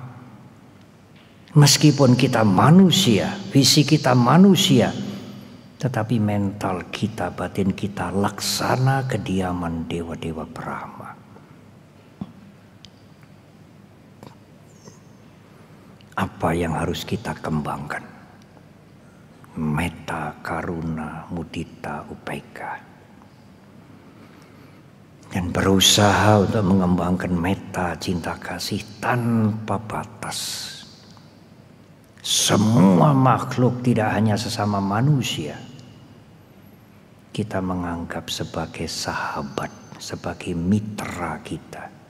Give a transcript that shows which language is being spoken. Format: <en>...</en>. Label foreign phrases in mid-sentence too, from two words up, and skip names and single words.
<id>Meskipun kita manusia, fisik kita manusia, tetapi mental kita, batin kita laksana kediaman dewa-dewa Brahma. Apa yang harus kita kembangkan?</id> <pi>Metta, karuna, mudita, upekkha.</pi> <id>dan berusaha untuk mengembangkan meta cinta kasih tanpa batas. Semua makhluk, tidak hanya sesama manusia, kita menganggap sebagai sahabat, sebagai mitra kita.</id>